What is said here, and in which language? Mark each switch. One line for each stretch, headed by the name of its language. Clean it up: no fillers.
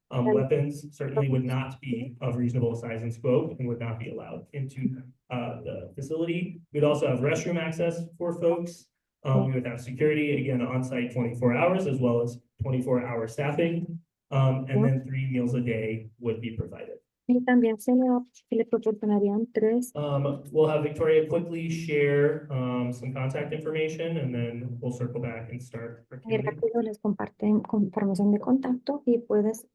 English: Weapons certainly would not be of reasonable size and scope and would not be allowed into the facility. We'd also have restroom access for folks. We would have security, again, on-site 24 hours as well as 24-hour staffing. And then 3 meals a day would be provided.
Spanish: Y también se le proporcionarían 3.
English: We'll have Victoria quickly share some contact information and then we'll circle back and start.
Spanish: Y rápido les comparten información de contacto y puedes